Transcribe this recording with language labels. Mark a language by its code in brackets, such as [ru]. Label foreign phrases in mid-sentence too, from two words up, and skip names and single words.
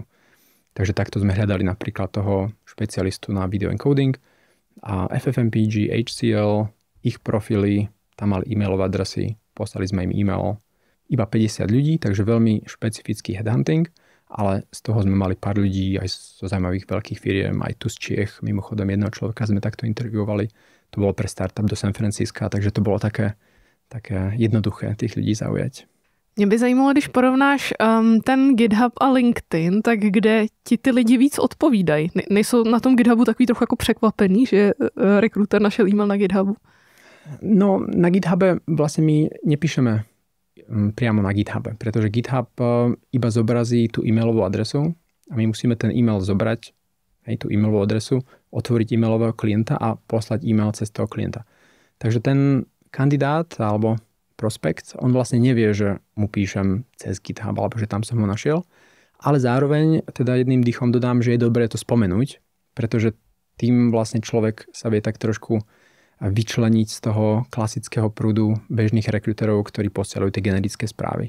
[sk] Takže takto sme hľadali napríklad toho špecialistu na [en] video encoding [sk] a FFmpeg, HCL, ich profily, tam mali e-mailové adresy, poslali sme im e-mail, iba 50 ľudí, takže veľmi špecifický headhunting, ale z toho sme mali pár ľudí aj zo zaujímavých veľkých firiem, aj tu z Čiech, mimochodom jedného človeka sme takto interviovali, to bolo pre startup do San Francisca, takže to bolo také jednoduché tých ľudí zaujať. [cs] Mě by zajímalo, když porovnáš ten GitHub a LinkedIn, tak kde ti ty lidi víc odpovídají? Nejsou na tom GitHubu takový trochu jako překvapený, že rekruter našel e-mail na GitHubu? [sk] No, na GitHube vlastne my nepíšeme priamo na GitHube, pretože GitHub iba zobrazí tú e-mailovú adresu a my musíme ten e-mail zobrať, tú e-mailovú adresu, otvoriť e-mailového klienta a poslať e-mail cez toho klienta. Takže ten kandidát alebo prospekt, on vlastne nevie, že mu píšem cez GitHub alebo že tam som ho našiel, ale zároveň teda jedným dýchom dodám, že je dobré to spomenúť, pretože tým vlastne človek sa vie tak trošku vyčleniť z toho klasického prúdu bežných rekruterov, ktorí posielajú tie generické správy.